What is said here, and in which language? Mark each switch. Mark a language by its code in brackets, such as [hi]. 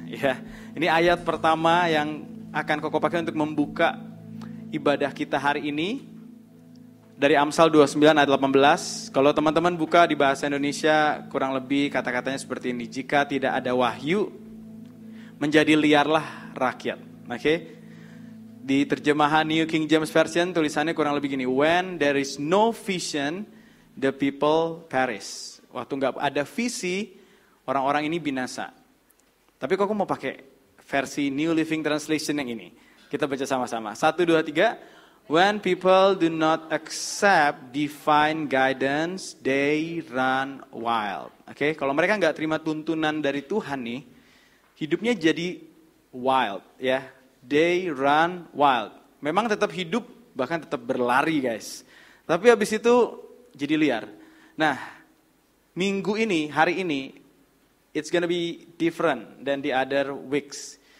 [id] Ya, ini ayat pertama yang akan Koko pakai untuk membuka ibadah kita hari ini. Dari Amsal 29 ayat 18. Kalau teman-teman buka di bahasa Indonesia, kurang lebih kata-katanya seperti ini. Jika tidak ada wahyu, menjadi liarlah rakyat. Oke? Di terjemahan New King James Version tulisannya kurang lebih gini. [en] When there is no vision, the people perish. [id] Waktu nggak ada visi, orang-orang ini binasa. Tapi kok aku mau pakai versi New Living Translation yang ini. Kita baca sama-sama. 1, 2, 3. [en] When people do not accept divine guidance, they run wild. [id] Oke, kalau mereka nggak terima tuntunan dari Tuhan nih, hidupnya jadi wild, ya. They run wild. Memang tetap hidup, bahkan tetap berlari guys. Tapi habis itu jadi liar. [en] Nah, minggu ini, hari ini, it's gonna be different than the other weeks.